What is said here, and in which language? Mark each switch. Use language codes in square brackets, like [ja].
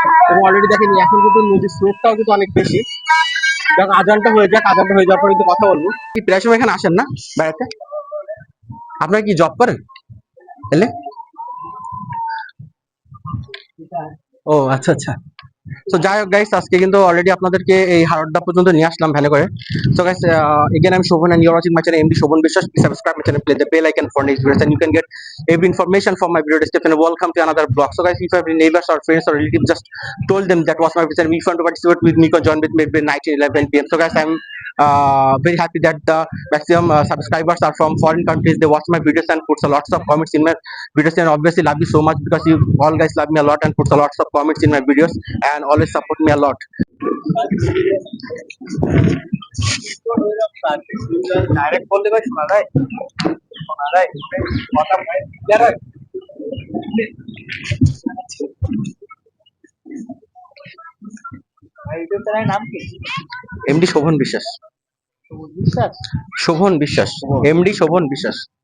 [bn] এবং অলরেডি দেখেন, এখন কিন্তু নদীর স্রোতটাও কিন্তু অনেক বেশি। যখন আজানটা হয়ে যাক, আজানটা হয়ে যাওয়ার পর কিন্তু কথা বলবো। কি প্রায় সময় এখানে আসেন না বেড়াতে? আপনারা কি জব করেন এলে? ও আচ্ছা আচ্ছা। তো যাই হোক গাইস, আজকে কিন্তু অলরেডি আপনাদেরকে এই হাওড়া পর্যন্ত নিয়ে আসলাম ভ্যানে করে। [en] So guys, again I'm Shobhan and you're watching my channel MD Shobhan Biswas. Please subscribe my channel, play the bell icon for next videos, and you can get every information from my video description. Welcome to another blog. So guys, if you have any neighbors or friends or relatives, just told them that was my vision. If you want to participate with me, join with me every night at 11 p.m. So guys, I'm very happy that the maximum subscribers are from foreign countries. They watch my videos and puts a lots of comments in my videos, and obviously love you so much because you all guys love me a lot and puts a lots of comments in my videos and always support me a lot. [bn] Direct বললে ভাই শোনা যায়, শোনা যায় কথা ভাই clear হয়। ভাই এটার নাম কি? এমডি শোভন বিশ্বাস। বিশ্বাস, শোভন বিশ্বাস, এমডি শোভন বিশ্বাস।